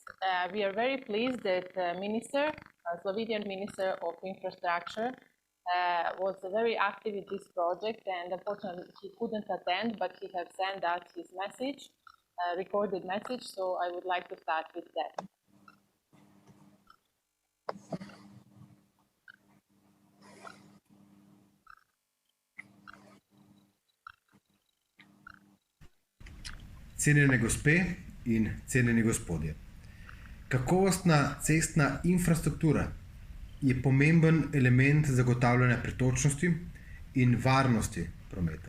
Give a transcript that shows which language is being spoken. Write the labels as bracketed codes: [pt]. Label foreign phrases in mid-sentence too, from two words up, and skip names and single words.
[en] We are very pleased that Slovenian Minister of Infrastructure was very active in this project, and unfortunately he couldn't attend, but he has sent out his message, recorded message, so I would like to start with that. [sl] Cenjene gospe in cenjeni gospodje. Kakovostna cestna infrastruktura je pomemben element zagotavljanja pretočnosti in varnosti prometa.